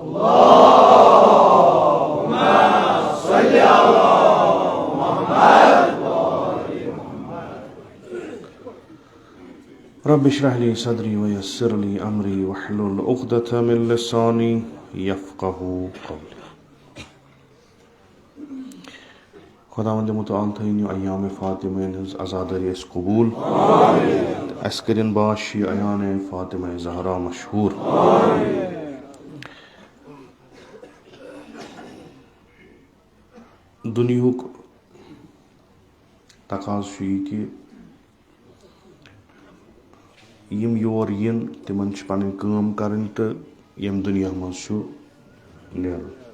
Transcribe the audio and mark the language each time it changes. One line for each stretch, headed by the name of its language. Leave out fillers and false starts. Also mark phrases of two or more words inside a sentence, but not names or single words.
Arabic: اللهم صل على محمد رب اشرح لي صدري ويسر لي أمري واحلل عقدة من لساني يفقه قولي.
Kashmiri: خداوند متعال تھٲیِن ایام فاطمہ ہٕنٛز عزاداری أسۍ قبوٗل اَسہِ کٔرِنۍ باش یہِ ایام فاطمہ زہرا مشہوٗر. دُنیہُک تقاضہٕ چھُ یہِ کہِ یِم یور یِن تِمن چھِ پنٕنۍ کٲم کرٕنۍ تہٕ ییٚمہِ دُنیا منٛز چھُ نیرُن